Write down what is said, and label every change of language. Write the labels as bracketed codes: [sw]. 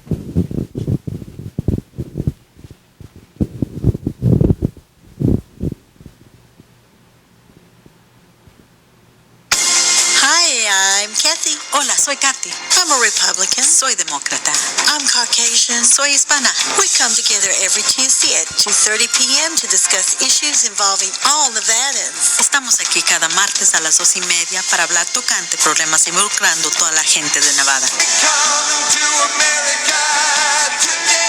[en] Hi, I'm Kathy. [es] Hola, soy Katy. [en] I'm a Republican. [es] Soy demócrata. [en] I'm Caucasian. [es] Soy hispana. [en] We come together every Tuesday at 2:30 p.m. to discuss issues involving all Nevadans. [es] Estamos aquí cada martes a las 2:30 para hablar tocante problemas involucrando toda la gente de Nevada. [en] Coming to America tonight.